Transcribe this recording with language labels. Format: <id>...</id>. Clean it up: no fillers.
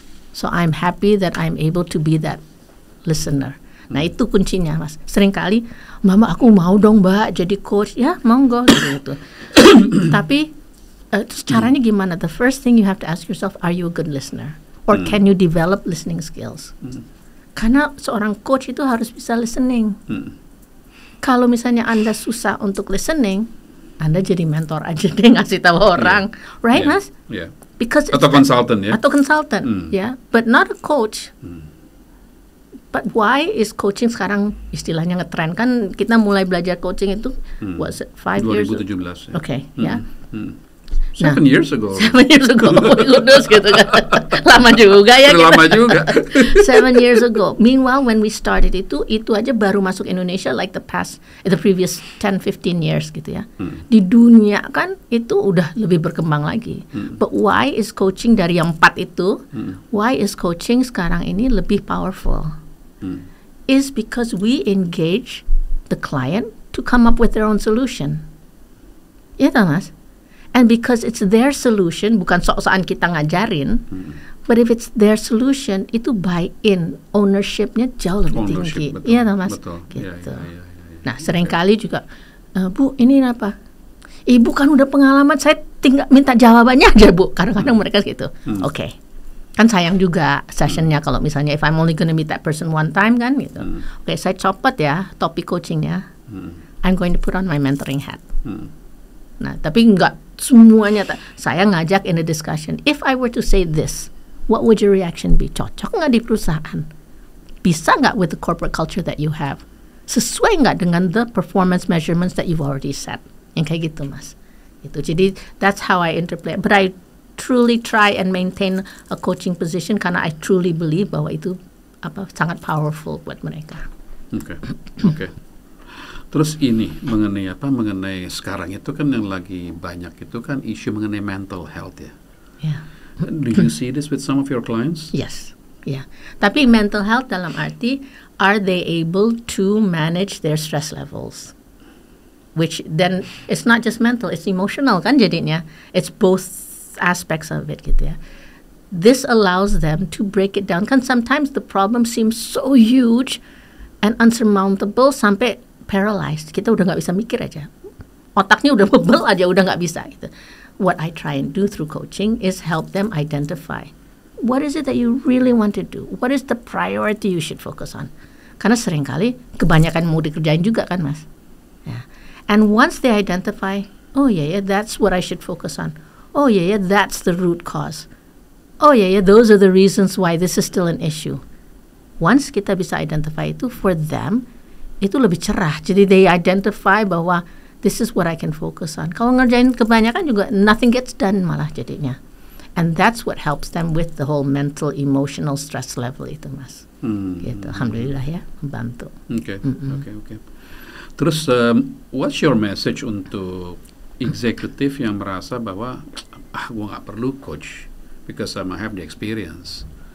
<en>So I'm happy that I'm able to be that listener.</en> <id>Nah itu kuncinya Mas. Seringkali, Mama aku mau dong Mbak jadi coach. Ya monggo gitu. Tapi terus caranya gimana?</id> <en>The first thing you have to ask yourself, are you a good listener? Or can you develop listening skills?</en> <id>Karena seorang coach itu harus bisa listening. Kalau misalnya Anda susah untuk listening, Anda jadi mentor aja deh, ngasih tahu orang, right Mas? Because atau konsultan ya? Atau konsultan, ya.</id> <en>But not a coach. But why is coaching</en> <id>sekarang istilahnya ngetren? Kan kita mulai belajar coaching itu</id> <en>was it 5 years? 2017.</en> <id>Okay, ya.</id> <en>7 years ago. 7 years ago, kudus gitu kan.</en> <id>Lama juga ya. Lama juga.</id> <en>7 years ago. Meanwhile, when we started</en> <id>itu aja baru masuk Indonesia</id> <en>like the previous 10-15 years gitu ya.</en> <id>Di dunia kan itu udah lebih berkembang lagi.</id> <en>But why is coaching</en> <id>dari yang 4 itu?</id> <en>Why is coaching</en> <id>sekarang ini lebih</id> <en>powerful? Is because we engage the client to come up with their own solution.</en> <id>Ya tak Mas?</id> <en>And because it's their solution,</en> <id>bukan sok-sokan kita ngajarin,</id> <en>but if it's their solution, itu buy-in, ownership-nya</en> <id>jauh lebih tinggi. Iya tak Mas? Betul. Gitu. Nah seringkali juga, Bu ini apa? Ibu kan udah pengalaman, saya tinggal minta jawabannya aja Bu. Kadang-kadang mereka gitu. Oke. Kan sayang juga sessionnya kalau misalnya</id> <en>if I'm only gonna meet that person one time</en> <id>kan gitu. Oke, saya copot ya topik coachingnya.</id> <en>I'm going to put on my mentoring hat.</en> <id>Nah, tapi nggak semuanya. Saya ngajak</id> <en>in a discussion. If I were to say this, what would your reaction be?</en> <id>Cocok nggak di perusahaan? Bisa nggak</id> <en>with the corporate culture that you have?</en> <id>Sesuai nggak dengan</id> <en>the performance measurements that you've already set?</en> <id>Yang kayak gitu, Mas. Itu. Jadi</id> <en>that's how I interpret. But I truly try and maintain a coaching position karena I truly believe</en> <id>bahwa itu sangat</id> <en>powerful buat mereka.</en> <id>Oke. Terus ini mengenai sekarang itu kan yang lagi banyak itu kan isu mengenai mental health ya.</id> <en>Yeah. Do you see this with some of your clients? Yes. Yeah. Tapi mental health</en> <id>dalam arti,</id> <en>are they able to manage their stress levels? Which then it's not just mental, it's emotional kan jadinya. It's both aspects of it gitu ya. This allows them to break it down. Kan sometimes the problem seems so huge and unsurmountable sampai paralyzed.</en> <id>Kita udah nggak bisa mikir aja. Otaknya udah bebel aja, udah nggak bisa gitu.</id> <en>What I try and do through coaching is help them identify what is it that you really want to do? What is the priority you should focus on?</en> <id>Karena seringkali kebanyakan mau dikerjain juga kan Mas. Ya.</id> <en>And once they identify, oh yeah, that's what I should focus on. Oh yeah, that's the root cause. Oh yeah, those are the reasons why this is still an issue.</en> <id>Once kita bisa identify itu,</id> <en>for them,</en> <id>itu lebih cerah.</id> <en>Jadi they identify bahwa this is what I can focus on.</en> <id>Kalau ngerjain kebanyakan juga,</id> <en>nothing gets done</en> <id>malah jadinya.</id> <en>And that's what helps them with the whole mental, emotional stress level itu, Mas.</en> <id>Gitu. Alhamdulillah ya, membantu. Oke. Terus,</id> <en>what's your message</en> <id>untuk eksekutif yang merasa bahwa gue nggak perlu coach</id> <en>because I have the experience.</en>